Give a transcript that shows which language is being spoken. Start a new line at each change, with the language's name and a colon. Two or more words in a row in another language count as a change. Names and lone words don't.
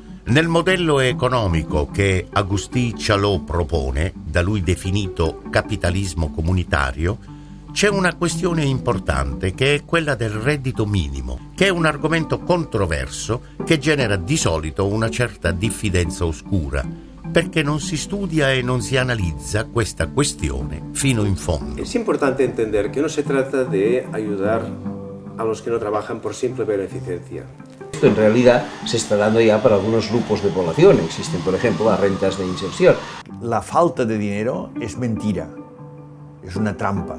Italian: Nel modello economico che Agustí Chalot propone, da lui definito capitalismo comunitario, c'è una questione importante che è quella del reddito minimo, che è un argomento controverso che genera di solito una certa diffidenza oscura, perché non si studia e non si analizza questa questione fino in fondo.
Spanish: Es importante entender que no se trata de ayudar a los que no trabajan por simple beneficencia. Esto en realidad se está dando ya para algunos grupos de población. Existen, por ejemplo, las rentas de inserción. La falta de dinero es mentira, es una trampa.